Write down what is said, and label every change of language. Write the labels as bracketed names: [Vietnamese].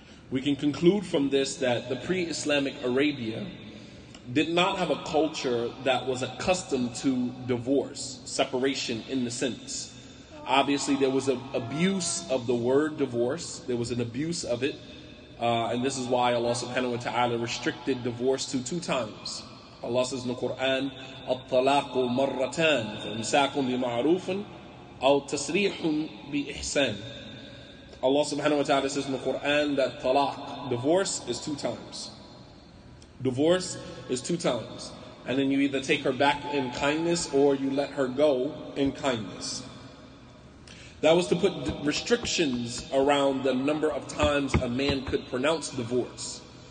[English] We can conclude from this that the pre-Islamic Arabia did not have a culture that was accustomed to divorce, separation in the sense. Obviously, there was an abuse of the word divorce. There was an abuse of it. And this is why Allah subhanahu wa ta'ala restricted divorce to 2 times. Allah says in the Quran, [Arabic] الطلاق مرتان فإمساك بمعروف أو تسريح بإحسان. [English] Allah subhanahu wa ta'ala says in the Quran that talaq, divorce, is 2 times. Divorce is 2 times. And then you either take her back in kindness or you let her go in kindness. That was to put restrictions around the number of times a man could pronounce divorce.